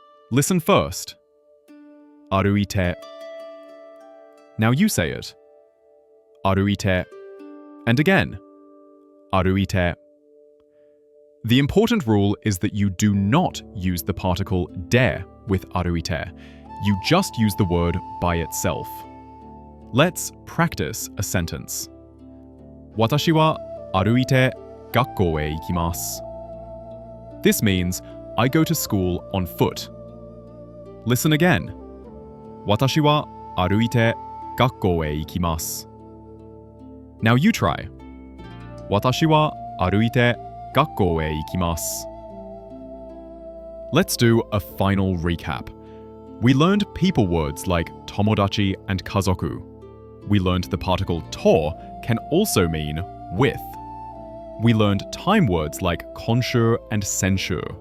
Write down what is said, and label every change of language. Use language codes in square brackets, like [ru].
[en] Listen first. Aruite. Now you say it. Aruite. And again. Aruite. The important rule is that you do not use the particle de with aruite. You just use the word by itself. Let's practice a sentence. [ja] 私は歩いて学校へ行きます. [en] This means I go to school on foot. Listen again. [ja] 私は歩いて学校へ行きます. [en] Now you try. [ja] 私は歩いて学校へ行きます. [en] Let's do a final recap. We learned people words like tomodachi and kazoku. We learned the particle to can also mean with. We learned time words like konshu and senshu.